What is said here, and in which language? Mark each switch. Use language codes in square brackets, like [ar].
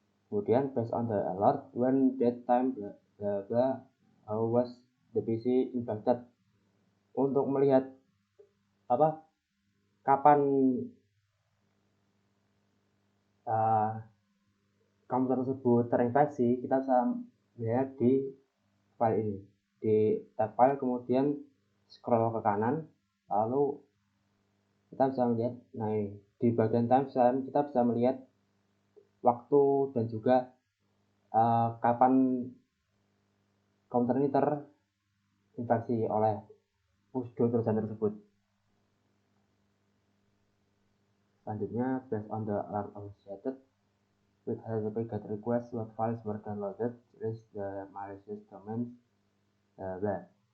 [id] Kemudian [en] based on the alert when that time bla bla bla how was the PC infected. [id] Untuk melihat kapan komputer tersebut terinfeksi, kita bisa lihat di file ini, di tab file, kemudian scroll ke kanan, lalu kita bisa melihat, nah ini di bagian timestamp kita bisa melihat waktu dan juga kapan komputer ini terinfeksi oleh push Trojan tersebut. Selanjutnya, [en] based on the alert associated with HTTP GET request, what files were downloaded, list the malicious domains, bla.